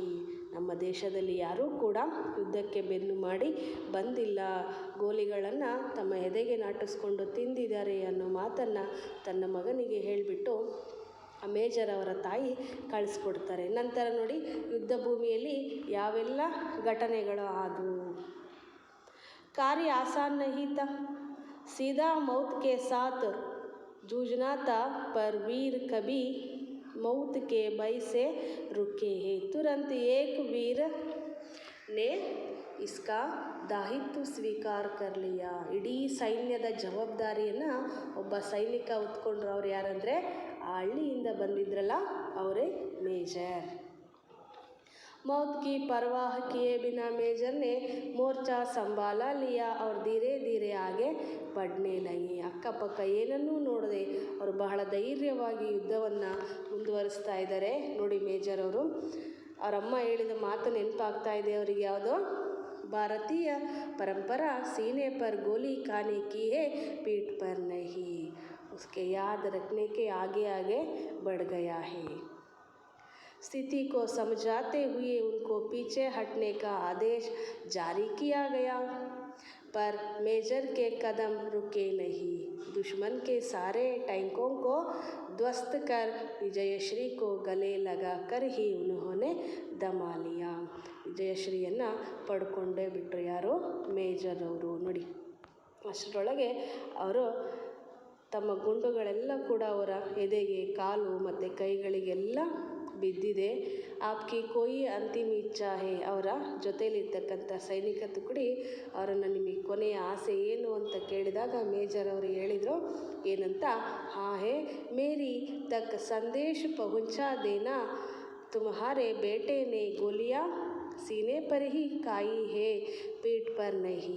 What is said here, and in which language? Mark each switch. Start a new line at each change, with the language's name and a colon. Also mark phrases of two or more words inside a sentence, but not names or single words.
Kannada: ನಮ್ಮ ದೇಶದಲ್ಲಿ ಯಾರೂ ಕೂಡ ಯುದ್ಧಕ್ಕೆ ಬೆನ್ನು ಮಾಡಿ ಬಂದಿಲ್ಲ, ಗೋಲಿಗಳನ್ನು ತಮ್ಮ ಎದೆಗೆ ನಾಟಿಸ್ಕೊಂಡು ತಿಂದಿದ್ದಾರೆ ಅನ್ನೋ ಮಾತನ್ನು ತನ್ನ ಮಗನಿಗೆ ಹೇಳಿಬಿಟ್ಟು ಆ ಮೇಜರ್ ಅವರ ತಾಯಿ ಕಳಿಸ್ಕೊಡ್ತಾರೆ. ನಂತರ ನೋಡಿ, ಯುದ್ಧ ಭೂಮಿಯಲ್ಲಿ ಯಾವೆಲ್ಲ ಘಟನೆಗಳು ಆದವು.
Hindi: कार्य आसान नहीं था, सीधा मौत के साथ जूझना था, पर वीर कभी मौत के भय से रुके हैं. तुरंत एक वीर ने इसका दायित्व ಸ್ವೀಕಾರ कर लिया.
Kannada: ಇಡೀ ಸೈನ್ಯದ ಜವಾಬ್ದಾರಿಯನ್ನು ಒಬ್ಬ ಸೈನಿಕ ಹೊತ್ಕೊಂಡ್ರು. ಅವ್ರು ಯಾರಂದರೆ ಆ ಹಳ್ಳಿಯಿಂದ ಬಂದಿದ್ರಲ್ಲ ಅವರೇ ಮೇಜರ್.
Hindi: मौत की परवाह किए बिना मेजर ने मोर्चा संभाला लिया और धीरे धीरे आगे बढ़ने लगे.
Kannada: ಅಕ್ಕಪಕ್ಕ ಏನನ್ನೂ ನೋಡದೆ ಅವರು ಬಹಳ ಧೈರ್ಯವಾಗಿ ಯುದ್ಧವನ್ನು ಮುಂದುವರಿಸ್ತಾ ಇದ್ದಾರೆ. ನೋಡಿ, ಮೇಜರ್ ಅವರು ಅವರಮ್ಮ ಹೇಳಿದ ಮಾತು ನೆನಪಾಗ್ತಾ ಇದೆ ಅವರಿಗೆ. ಯಾವುದೋ ಭಾರತೀಯ ಪರಂಪರಾ
Hindi: सीने पर गोली खाने की है पीठ पर नहीं, उसके याद रखने के आगे आगे बढ़ गया है. स्थिति को समझाते हुए उनको पीछे हटने का आदेश जारी किया गया. पर मेजर के कदम रुके नहीं, दुश्मन के सारे टैंकों को ध्वस्त कर विजयश्री को गले लगा कर ही उन्होंने दमा लिया.
Kannada: ವಿಜಯಶ್ರೀಯನ್ನು ಪಡ್ಕೊಂಡೇ ಬಿಟ್ಟರು. ಯಾರು? ಮೇಜರ್ ಅವರು. ನೋಡಿ, ಅಷ್ಟರೊಳಗೆ ಅವರು ತಮ್ಮ ಗುಂಡುಗಳೆಲ್ಲ ಕೂಡ ಅವರ ಎದೆಗೆ, ಕಾಲು ಮತ್ತು ಕೈಗಳಿಗೆಲ್ಲ ಬಿದ್ದಿದೆ.
Hindi: आपकी कोई अंतिम इच्छा है,
Kannada: ಅವರ ಜೊತೆಯಲ್ಲಿರ್ತಕ್ಕಂಥ ಸೈನಿಕ ತುಕಡಿ ಅವರನ್ನು ನಿಮಗೆ ಕೊನೆಯ ಆಸೆ ಏನು ಅಂತ ಕೇಳಿದಾಗ ಮೇಜರ್ ಅವರು ಹೇಳಿದರು ಏನಂತ,
Hindi: हाँ है, मेरी तक संदेश पहुँचा देना, तुम्हारे बेटे ने गोलियाँ सीने पर ही खाई हैं पीठ पर नहीं.